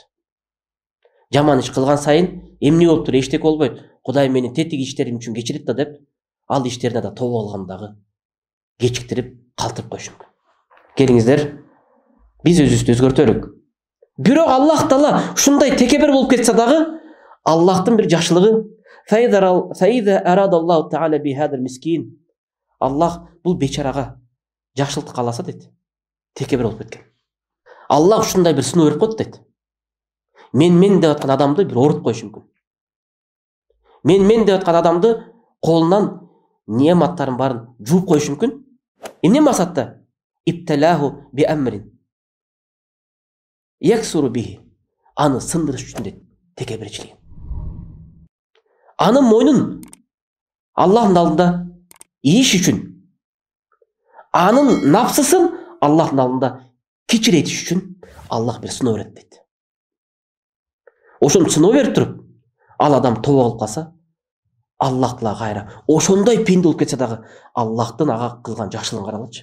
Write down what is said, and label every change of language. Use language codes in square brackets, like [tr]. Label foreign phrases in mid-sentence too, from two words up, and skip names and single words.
[ky] Жаман иш кылган сайын эмне болуп тур, эчтеке болбойт. Кудай менин тетик иштерим үчүн кечирет да деп, ал иштерине да тобо алгандагы кечиктирип калтырып коюшу мүмкүн. Келиңиздер, биз өзүбүздү өзгөртөлүк. Бирок Аллах Таала ушундай текебер болуп кетсе дагы, Аллахтын бир жакшылыгы, [ar] فإذا أراد الله تعالى بهذا المسكين. [ky] Аллах бул бечарага жакшылык кааласа дейт. Текебер болуп кеткен. Аллах ушундай бир сыноо берип коет дейт. Мен деп аткан адамды бир оорутуп коюшу мүмкүн. Мен деп аткан адамды колунан неаматтарын барын жууп коюшу мүмкүн. Эмне максатта? [ar] ابتلاه بأمر يكسره به. [ky] Аны сындырыш үчүн дейт текеберчилик. Анын мойнун Аллахтын алдында ийиш үчүн, анын нафсысын Аллахтын алдында кечиретиш үчүн Аллах бир сыноо берет дейт. Ошону сыноо берип туруп, ал адам тобо кылып калса, Аллах Таала кайра ошондой пенде болуп кетсе дагы, Аллахтын ага кылган жакшылыгын карагылчы.